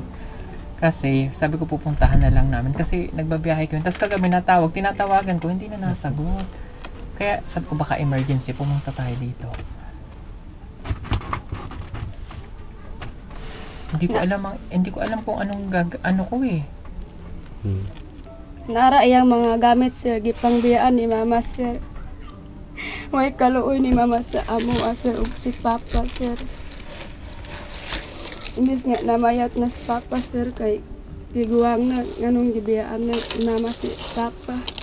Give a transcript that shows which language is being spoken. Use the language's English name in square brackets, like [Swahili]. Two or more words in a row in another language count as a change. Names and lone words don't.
[Filipino] Kasi sabi ko pupuntahan na lang namin kasi nagbabiyahe ko yun. Tapos kagabi tinatawagan ko, hindi na nasagot. Kaya sabi ko baka emergency, pumunta tayo dito. Hindi ko alam kung anong ano ko eh. [Cebuano] Nara iyang mga gamit, sir, gipangbiyaan ni mama, sir. May kaluoy ni mama sa amo, sir, ug si papa, sir. Imbis nga namayat na si papa, sir, kay tiguang na ganong gibiyaan na mama si papa.